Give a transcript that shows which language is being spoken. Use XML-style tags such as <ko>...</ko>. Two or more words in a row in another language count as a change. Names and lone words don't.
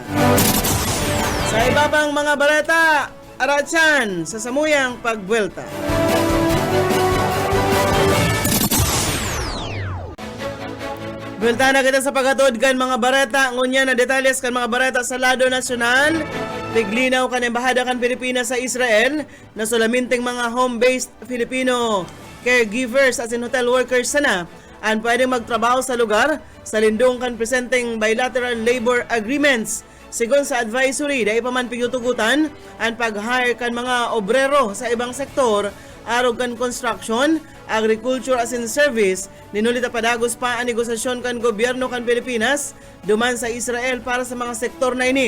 <bik>Sa iba pang mga balita, Aratsan sa samuyang pagbuelta. Buelta na kita sa paghatod kan mga bareta, ngunya na detalles kan mga bareta sa lado nasyonal. Tiglinaw kan embahada kan Pilipinas sa Israel na sulaminting mga</bik> <en>home-based Filipino caregivers</en> <bik>as in</bik> <en>hotel workers</en> <bik>sana ang pwedeng magtrabaho sa lugar sa lindong kan presenting</bik> <en>bilateral labor agreements.</en> <bik>Sigon sa advisory, dahil pa man pigutugutan ang pag-hire kan mga obrero sa ibang sektor, arog kan construction, agriculture as in service, ninulita padagos pa ang negosasyon kan gobyerno kan Pilipinas duman sa Israel para sa mga sektor na ini.</bik>